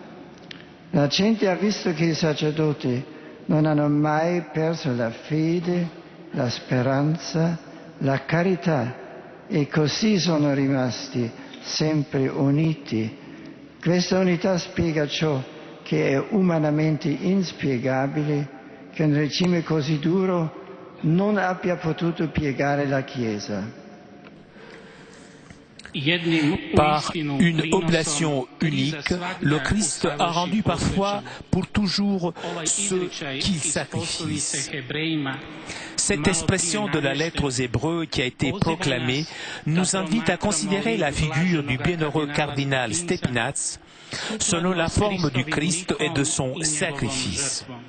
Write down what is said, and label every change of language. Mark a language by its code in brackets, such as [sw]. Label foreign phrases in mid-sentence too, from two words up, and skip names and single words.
[it] La gente ha visto che i sacerdoti non hanno mai perso la fede, la speranza, la carità e così sono rimasti sempre uniti. Questa unità spiega ciò che è umanamente inspiegabile, che un regime così duro non abbia potuto piegare la Chiesa. [fr] Par une oblation unique, le Christ a rendu parfois pour toujours ceux qu'il sacrifie. Cette expression de la lettre aux Hébreux qui a été proclamée nous invite à considérer la figure du bienheureux cardinal Stepinac selon la forme du Christ et de son sacrifice.